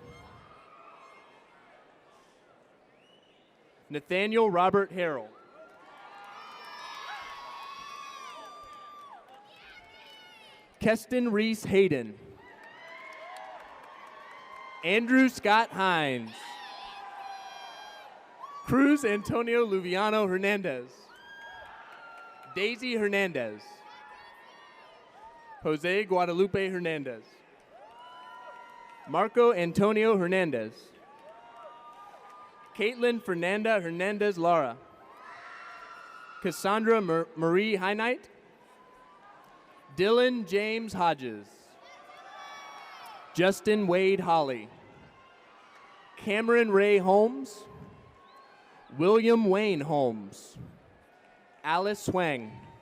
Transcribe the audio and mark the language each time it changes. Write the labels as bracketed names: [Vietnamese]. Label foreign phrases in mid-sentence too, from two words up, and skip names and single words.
[English] Nathaniel Robert Harrell. Keston Reese Hayden. Andrew Scott Hines. Cruz Antonio Luviano Hernandez. Daisy Hernandez. Jose Guadalupe Hernandez. Marco Antonio Hernandez. Caitlin Fernanda Hernandez Lara. Cassandra Marie Heinite. Dylan James Hodges. Justin Wade Holly. Cameron Ray Holmes. William Wayne Holmes. Alice Swang.